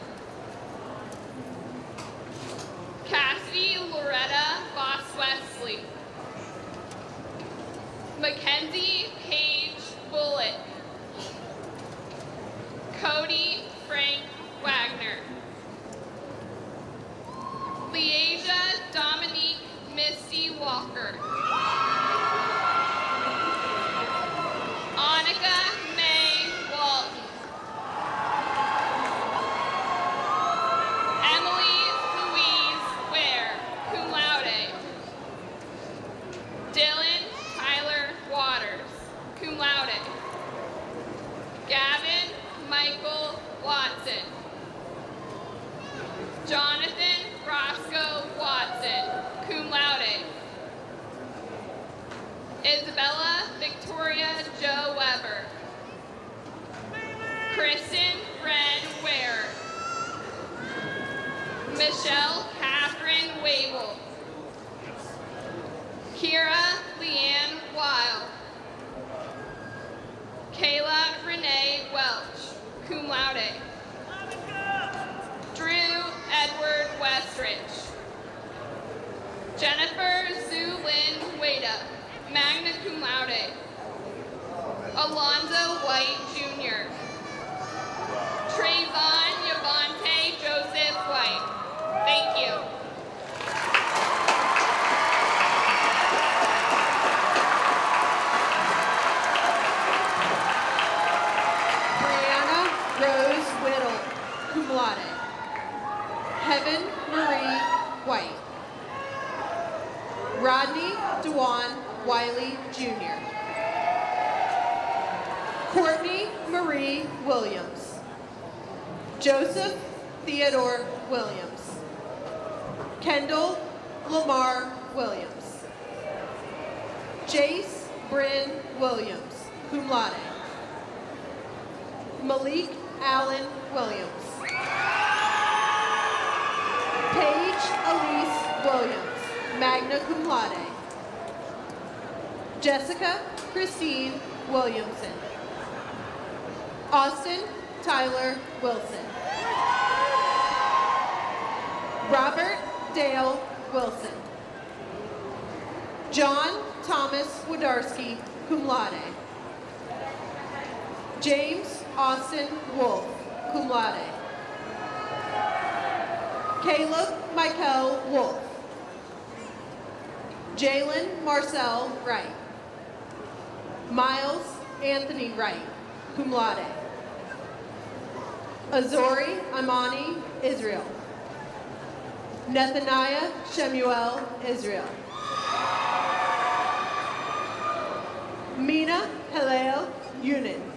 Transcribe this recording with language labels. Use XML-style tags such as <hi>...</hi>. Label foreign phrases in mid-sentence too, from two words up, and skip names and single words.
<en>Cassidy Loretta Voss Wesley, Mackenzie Paige Bullitt, Cody Frank Wagner, Leasia Dominique Misty Walker, Annika May Walton, Emily Louise Ware,</en> <la>cum laude,</la> <en>Dylan Tyler Waters,</en> <la>cum laude,</la> <en>Gavin Michael Watson, Jonathan Roscoe Watson,</en> <la>cum laude,</la> <en>Isabella Victoria Jo Weber, Kristen Ren Ware, Michelle Catherine Wable, Kira Leanne Weil, Kayla Renee Welch,</en> <la>cum laude,</la> <en>Drew Edward Westridge, Jennifer Zhu Lynn Wada,</en> <la>magna cum laude,</la> <en>Alonzo White Jr., Trayvon Yavante Joseph White. Thank you. Brianna Rose Whittle,</en> <la>cum laude.</la> <en>Heaven Marie White. Rodney Dewan Wiley Jr. Courtney Marie Williams. Joseph Theodore Williams. Kendall Lamar Williams. Jace Bryn Williams,</en> <la>cum laude.</la> <en>Malik Allen Williams. Paige Elise Williams,</en> <la>magna cum laude.</la> <en>Jessica Christine Williamson. Austin Tyler Wilson. Robert Dale Wilson. John Thomas Wodarski,</en> <la>cum laude.</la> <en>James Austin Wolf,</en> <la>cum laude.</la> <en>Caleb Michael Wolf. Jalen Marcel Wright. Miles Anthony Wright,</en> <la>cum laude.</la> <en>Azori Amani Israel. Nethaniah Shemuel Israel. Mina Halel Yunin.</en>